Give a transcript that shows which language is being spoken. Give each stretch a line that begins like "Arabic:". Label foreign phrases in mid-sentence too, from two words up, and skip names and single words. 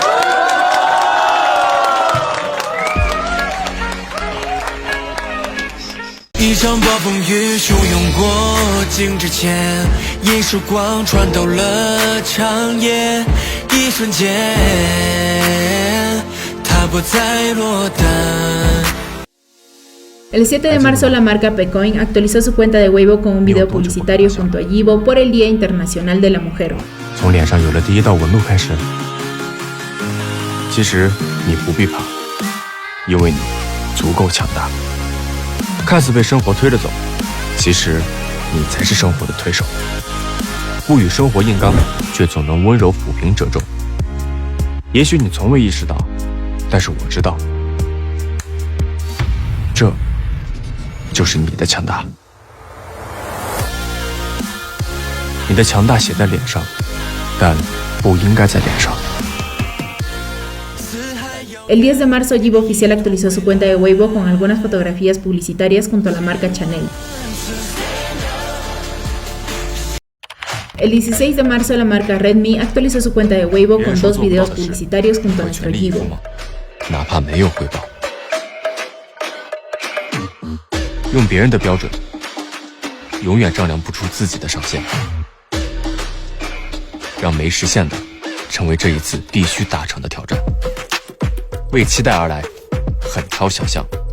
Chinese: 一场暴风雨汹涌过境之前，一束光穿透了长夜，一瞬间它不再落单。
Spanish: El 7 de marzo, la marca Pecoin actualizó su cuenta de Weibo con un video publicitario junto a Yibo por el Día Internacional de la Mujer.
Chinese: 从脸上有了第一道纹路开始，其实你不必怕，因为你足够强大。看似被生活推着走，其实你才是生活的推手。不与生活硬刚，却总能温柔抚平褶皱。也许你从未意识到，但是我知道，这就是你的强大。你的强大写在脸上，但不应该在脸上。
Spanish: El 10 de marzo, Yibo Oficial actualizó su cuenta de Weibo con algunas fotografías publicitarias junto a la marca Chanel. El 16 de marzo, la marca Redmi actualizó su cuenta de Weibo con 2 videos publicitarios junto a nuestro Yibo.
Chinese: 哪怕没有回报，用别人的标准，永远丈量不出自己的上限。让没实现的成为这一次必须达成的挑战。为期待而来，很超想象。